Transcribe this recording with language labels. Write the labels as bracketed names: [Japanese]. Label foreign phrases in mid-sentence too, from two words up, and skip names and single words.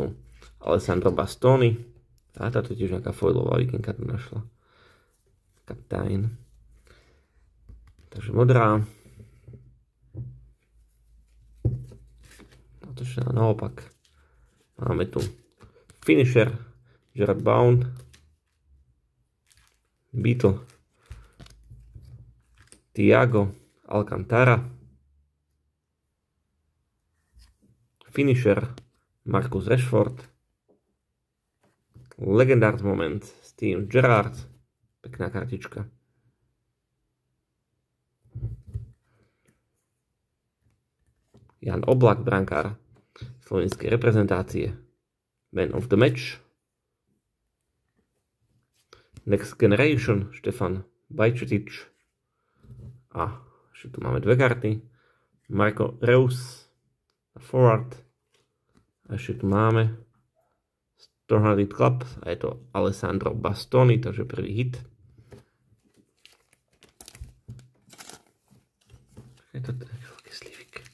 [Slovak] Alessandro Bastoni. A táto tiež nejaká foilová Vikinka tu našla. Kaptajn. Takže modrá. A to ešte naopak. Máme tu Finisher, Gerard Bound, Beatle, Thiago Alcantara, Finisher, Marcus Rashford, Legendary Moment, Steven Gerrard, pekná kartička. Jan Oblak, brankár slovenskej reprezentácie. [English] Man of the Match. Next Generation, [Slovak] Štefan Bajčetič. A ešte tu máme dve karty. Marco Reus, forward. A ešte tu máme Stormlight Club. A je to Alessandro Bastoni, takže prvý hit. Je to taký veľký slivik.